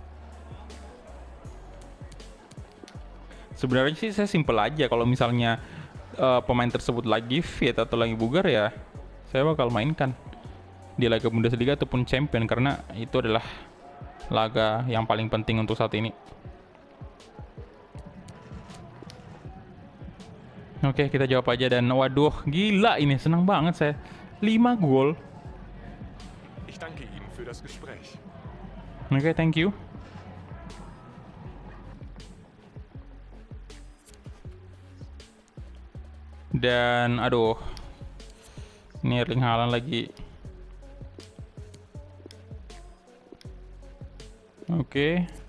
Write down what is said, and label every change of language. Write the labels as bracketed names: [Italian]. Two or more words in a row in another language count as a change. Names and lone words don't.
[Indonesian] Sebenarnya sih saya simple aja, kalau misalnya pemain tersebut lagi fit atau lagi bugar ya, saya bakal mainkan di laga Bundesliga ataupun Champion, karena itu adalah laga yang paling penting untuk saat ini. Oke, kita jawab aja dan waduh, gila ini senang banget saya. 5 gol. [German] Ich danke Ihnen für das Gespräch. [English] Oke, thank you. [Indonesian] Dan aduh, ini Erling Haaland lagi. Oke.